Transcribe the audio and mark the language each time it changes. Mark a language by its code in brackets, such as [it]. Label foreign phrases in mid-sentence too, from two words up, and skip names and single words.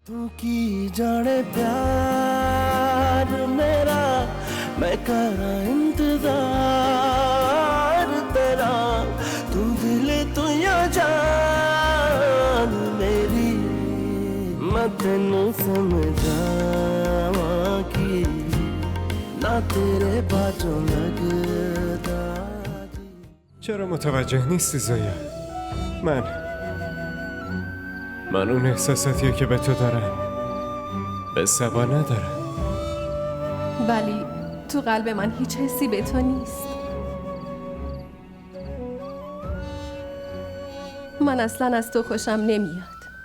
[pa] ਤੂ ਕੀ ਜਾਣੇ ਪਿਆਰ ਮੇਰਾ ਮੈਂ ਕਰਾਂ ਇੰਤਜ਼ਾਰ ਤੇਰਾ ਤੂ ਦਿਲ ਤੂ ਯਾ ਜਾਨ ਮੇਰੀ ਮੈਂ ਤੈਨੂੰ ਸਮਝਾਵਾਂ ਕੀ ਨਾ ਤੇਰੇ ਬਾਜੋਂ ਲਗਦਾ [fa] چرا متوجه نیستی زایا؟ من اون احساساتیه که به تو دارم به سبا ندارم. ولی تو قلب من هیچ حسی به تو نیست. من اصلا از تو خوشم نمیاد.